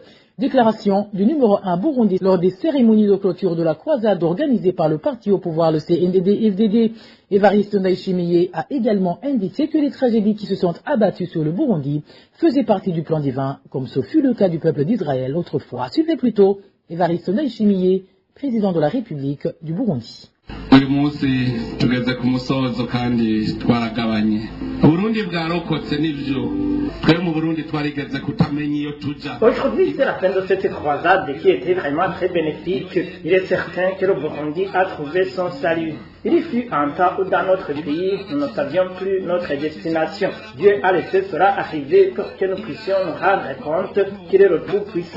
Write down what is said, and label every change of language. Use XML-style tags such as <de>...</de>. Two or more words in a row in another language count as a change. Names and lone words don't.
<fr>Déclaration du numéro 1 burundais lors des cérémonies de clôture de la croisade organisée par le parti au pouvoir, le CNDD-FDD. Évariste Ndayishimiye a également indiqué que les tragédies qui se sont abattues sur le Burundi faisaient partie du plan divin, comme ce fut le cas du peuple d'Israël autrefois. Suivez plutôt Évariste Ndayishimiye, président de la République du Burundi.</fr> <rn>uyu munsi tugeze ku musozo kandi twaragabanye Burundi bwarokotse n'ivyo twe mu Burundi twarigeze kutamenya iyo tuja.</rn> <fr>Aujourd'hui, c'est la fin de cette croisade qui était vraiment très bénéfique. Il est certain que le Burundi a trouvé son salut. Il fut un temps où dans notre pays, nous ne savions plus notre destination. Dieu a laissé cela arriver pour que nous puissions nous rendre compte qu'il est le Tout-Puissant.</fr>